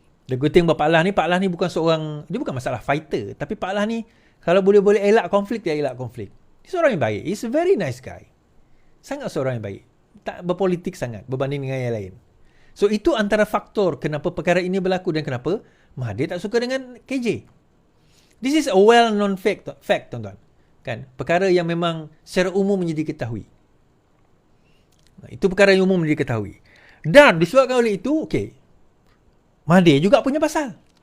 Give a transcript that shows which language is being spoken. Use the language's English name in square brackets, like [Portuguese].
[English] The good thing [Malay] Pak Lah ni bukan seorang, dia bukan masalah fighter, tapi Pak Lah ni kalau boleh elak konflik, dia elak konflik. Dia seorang yang baik. [English] He's a very nice guy. [Malay] Sangat seorang yang baik. Tak berpolitik sangat berbanding dengan yang lain. So itu antara faktor kenapa perkara ini berlaku dan kenapa Mahathir tak suka dengan KJ. [English] This is a well-known fact, [Malay] tuan-tuan. Kan? Perkara yang memang secara umum menjadi diketahui. Itu perkara yang umum menjadi diketahui. Dan disebabkan oleh itu, Mahathir juga punya pasal.